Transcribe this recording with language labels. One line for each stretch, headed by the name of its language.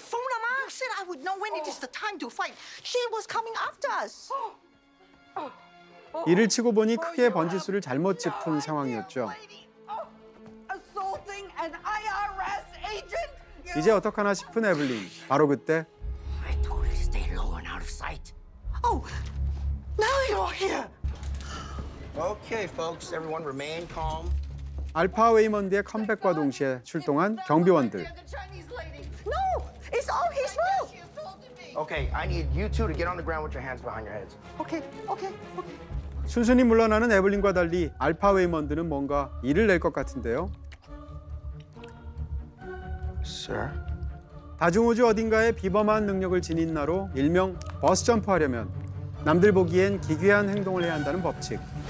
English: phone I said I would know when it is the time to fight. She was coming after us.
Korean: 이를 치고 보니 크게 번지수를 잘못 짚은 상황이었죠.
English: Assaulting an IRS agent?
Korean: 이제 어떡하나 싶은 에블린. 바로 그때
English: I told her to stay low and out of sight. Oh, now you're here. Okay, folks, everyone remain calm.
Korean: 알파 웨이먼드의 컴백과 동시에 출동한 경비원들.
English: The Chinese lady. No, it's all his fault. She assaulted me. Okay, I need you two to get on the ground with your hands behind your heads. Okay.
Korean: 순순히 물러나는 에블린과 달리 알파 웨이먼드는 뭔가 일을 낼 것 같은데요.
English: Sir?
Korean: 다중우주 어딘가에 비범한 능력을 지닌 나로 일명 버스 점프하려면 남들 보기엔 기괴한 행동을 해야 한다는 법칙.